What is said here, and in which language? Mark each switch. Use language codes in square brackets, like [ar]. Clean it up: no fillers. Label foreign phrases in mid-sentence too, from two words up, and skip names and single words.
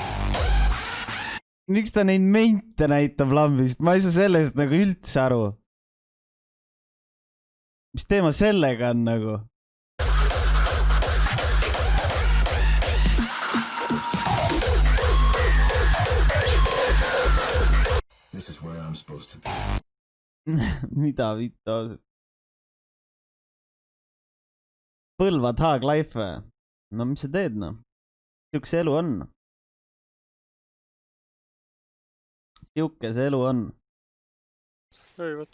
[et] Miks ta neid mente näitab lambist? Ma ei saa sellest nagu üldse aru. Mis teema sellega on nagu? [en] This is where I'm supposed to be. [et] Mida vittu ausalt? Põlvad Haag Life või? No mis sa teed no? Siuke see elu on. Siuke see elu on. Ei, võt.